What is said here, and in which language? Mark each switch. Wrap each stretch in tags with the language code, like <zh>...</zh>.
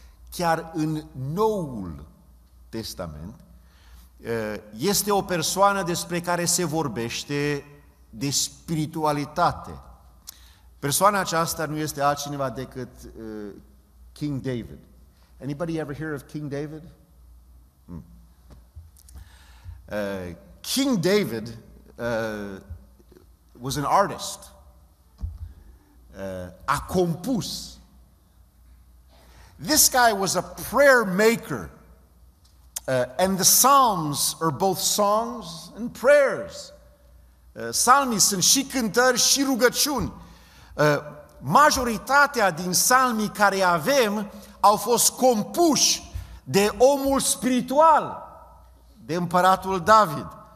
<ro>Chiar în Noul Testament, este o persoană despre care se vorbește de spiritualitate. Persoana aceasta nu este altcineva decât King David.</ro> <en>Anybody ever hear of King David? King David was an artist.</en> <ro>A compus.</ro> <en>This guy was a prayer maker. And the Psalms are both songs and prayers.</en> <ro>Psalmii sunt și cântări și rugăciuni. Majoritatea din psalmii care avem au fost compuși de omul spiritual, de împăratul David.</ro>